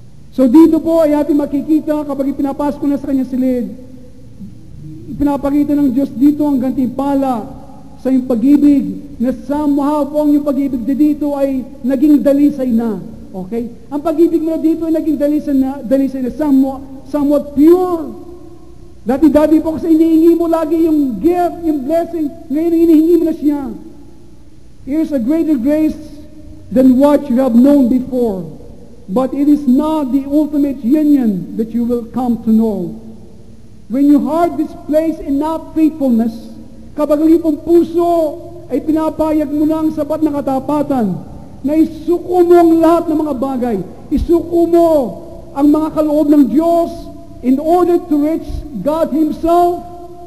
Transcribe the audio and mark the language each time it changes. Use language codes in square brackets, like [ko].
[tl] So dito po ay ating makikita kapag ipinapasok na sa kanyang silid, ipinapakita ng Diyos dito ang gantimpala sa iyong pag-ibig, na somehow po ang iyong pag-ibig dito ay naging dalisay na. Okay? Ang pag-ibig mo dito ay naging dalisay na [en] somewhat pure. [tl] Dati-dati po kasi inihingi mo lagi yung gift, yung blessing. Ngayon inihingi mo na siya. [en] Here's a greater grace than what you have known before. But it is not the ultimate union that you will come to know. When your heart displays enough faithfulness, [tl] kapag ang iyong puso ay pinapayag mo na ang sapat na katapatan, na isuko mo ang lahat ng mga bagay, isuko mo ang mga kaloob ng Diyos [en] in order to reach God Himself.